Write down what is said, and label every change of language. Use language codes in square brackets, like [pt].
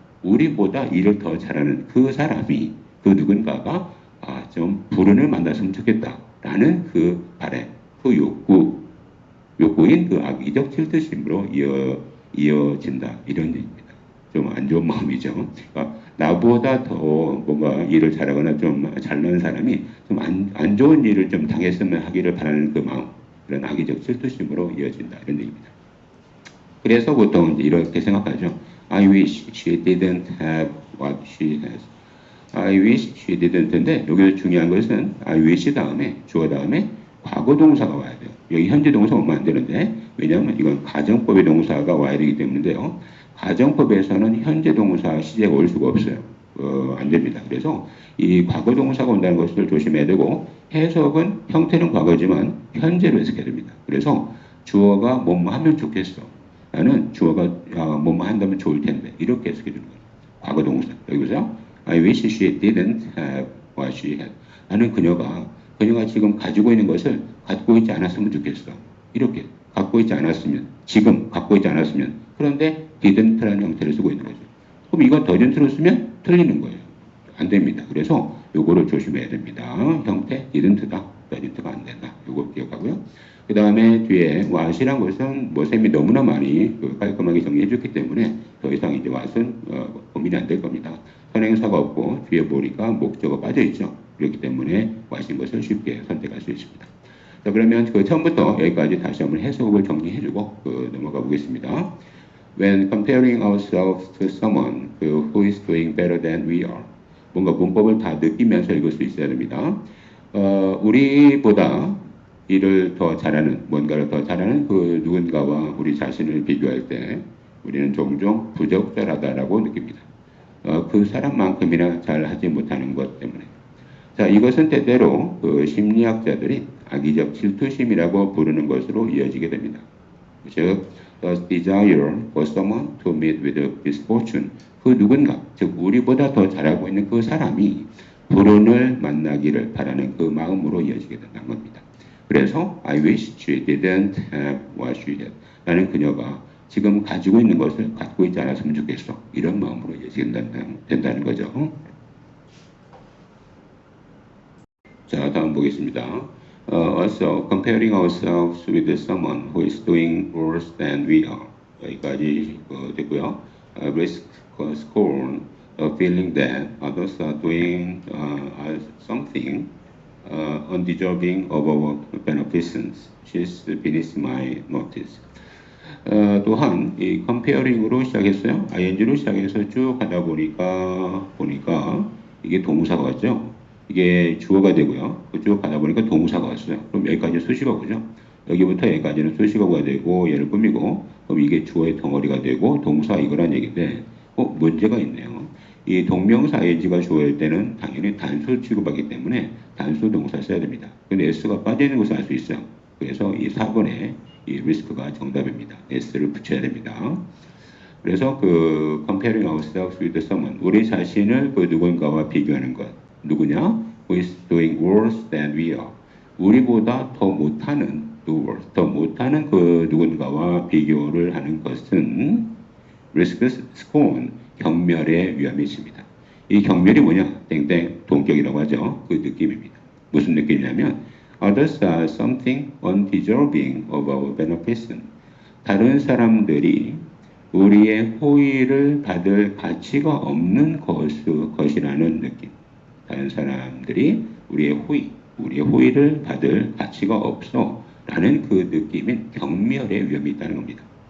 [ko] 우리보다 일을 더 잘하는 그 사람이 그 누군가가 좀 불운을 만났으면 좋겠다라는 그 바람, 그 욕구인 그 악의적 질투심으로 이어진다 이런 얘기입니다. 좀 안 좋은 마음이죠. 그러니까 나보다 더 뭔가 일을 잘하거나 좀 잘나는 사람이 좀 안 좋은 일을 좀 당했으면 하기를 바라는 그 마음, 그런 악의적 질투심으로 이어진다 이런 얘기입니다. 그래서 보통 이렇게 생각하죠. [en] I wish she didn't have what she has. I wish she didn't [ko] 인데 여기서 중요한 것은 I wish 다음에 주어 다음에 과거 동사가 와야 돼요. 여기 현재 동사 오면 안 되는데 왜냐하면 이건 가정법의 동사가 와야 되기 때문인데요. 가정법에서는 현재 동사 시제가 올 수가 없어요. 안 됩니다. 그래서 이 과거 동사가 온다는 것을 조심해야 되고 해석은 형태는 과거지만 현재로 해석해야 됩니다. 그래서 주어가 뭐뭐 하면 좋겠어. 나는 주어가 뭐뭐 한다면 좋을 텐데 이렇게 해석해 주는 거예요. 과거 동사. [en] 여기서 I wish she didn't have what she had. [ko] 나는 그녀가 지금 가지고 있는 것을 갖고 있지 않았으면 좋겠어. 이렇게 갖고 있지 않았으면 지금 갖고 있지 않았으면 그런데 didn't라는 형태를 쓰고 있는 거죠. 그럼 이거 doesn't로 쓰면 틀리는 거예요. 안 됩니다. 그래서 요거를 조심해야 됩니다. 형태 didn't다. doesn't가 안 된다. 요거 기억하고요. 그 다음에 뒤에 what이란 것은 뭐 쌤이 너무나 많이 깔끔하게 정리해 줬기 때문에 더 이상 이제 what은 고민이 안 될 겁니다. 선행사가 없고 뒤에 보니까 목적어 빠져 있죠. 그렇기 때문에 what인 것을 쉽게 선택할 수 있습니다. 자, 그러면 그 처음부터 여기까지 다시 한번 해석을 정리해주고 넘어가 보겠습니다. [en] When comparing ourselves to someone who is doing better than we are, [ko] 뭔가 문법을 다 느끼면서 읽을 수 있어야 됩니다. 우리보다 일을 더 잘하는, 뭔가를 더 잘하는 그 누군가와 우리 자신을 비교할 때 우리는 종종 부적절하다라고 느낍니다. 그 사람만큼이나 잘하지 못하는 것 때문에. 자, 이것은 때때로 그 심리학자들이 악의적 질투심이라고 부르는 것으로 이어지게 됩니다. [en] 즉, the desire for someone to meet with misfortune. [ko] 그 누군가, 즉 우리보다 더 잘하고 있는 그 사람이 불운을 만나기를 바라는 그 마음으로 이어지게 된다는 겁니다. [en] 그래서 I wish she didn't have what she had. [ko] 나는 그녀가 지금 가지고 있는 것을 갖고 있지 않았으면 좋겠어. 이런 마음으로 이어지게 된다는 거죠. 자, 다음 보겠습니다. [en] Also, comparing ourselves with someone who is doing worse than we are. [ko] 여기까지 됐고요. [en] Risk, scorn, feeling that others are doing something undeserving of our beneficence. She's beneath my notice. [ko] 또한 이 comparing으로 시작했어요. ing로 시작해서 쭉 하다 보니까 이게 동사가 왔죠. 이게 주어가 되고요. 쭉 가다 보니까 동사가 왔어요. 그럼 여기까지 수식어고죠. 여기부터 여기까지는 수식어가 되고 얘를 꾸미고 그럼 이게 주어의 덩어리가 되고 동사 이거란 얘기인데 문제가 있네요. 이 동명사 ing가 주어일 때는 당연히 단수 취급하기 때문에 단수 동사 써야 됩니다. 근데 s가 빠져있는 것을 알 수 있어요. 그래서 이 4번에 이 risk가 정답입니다. s를 붙여야 됩니다. 그래서 그 [en] comparing ourselves with someone, [ko] 우리 자신을 그 누군가와 비교하는 것. 누구냐? [en] Who is doing worse than we are. [ko] 우리보다 더 못하는, do worse, 더 못하는 그 누군가와 비교를 하는 것은 risk scorn, 경멸의 위험이 있습니다. 이 경멸이 뭐냐? 땡땡 동격이라고 하죠. 그 느낌입니다. 무슨 느낌이냐면 [en] others are something undeserving of our benefits. [ko] 다른 사람들이 우리의 호의를 받을 가치가 없는 것이라는 느낌. 다른 사람들이 우리의 호의를 받을 가치가 없어 라는 그 느낌인 경멸의 위험이 있다는 겁니다.